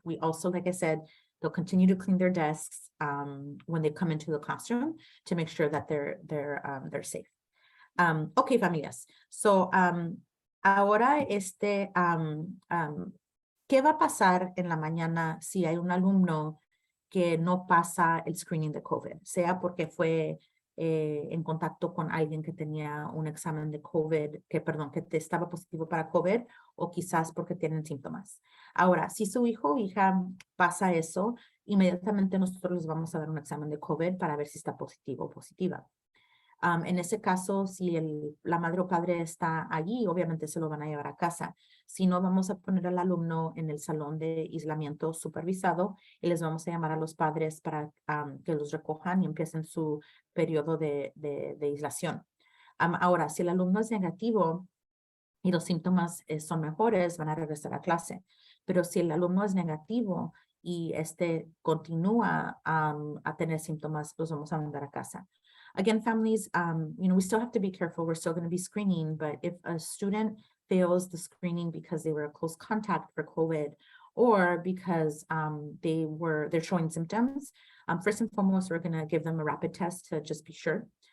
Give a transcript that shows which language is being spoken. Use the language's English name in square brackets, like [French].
[English] We also, like I said, they'll continue to clean their desks when they come into the classroom to make sure that they're safe. [Spanish] Okay, familias. So, ahora, ¿qué va a pasar en la mañana si hay un alumno que no pasa el screening de COVID? Sea porque fue en contacto con alguien que tenía un examen de COVID, que te estaba positivo para COVID, o quizás porque tienen síntomas. Ahora, si su hijo o hija pasa eso, inmediatamente nosotros les vamos a dar un examen de COVID para ver si está positivo o positiva. En ese caso, si la madre o padre está allí, obviamente se lo van a llevar a casa. Si no, vamos a poner al alumno en el salón de aislamiento supervisado y les vamos a llamar a los padres para que los recojan y empiecen su periodo de aislación. Ahora, si el alumno es negativo y los síntomas son mejores, van a regresar a clase. Pero si el alumno es negativo y continúa a tener síntomas, los vamos a mandar a casa. [English] Again, families, we still have to be careful. We're still going to be screening, but if a student fails the screening because they were a close contact for COVID or because they're showing symptoms, first and foremost, we're going to give them a rapid test to just be sure.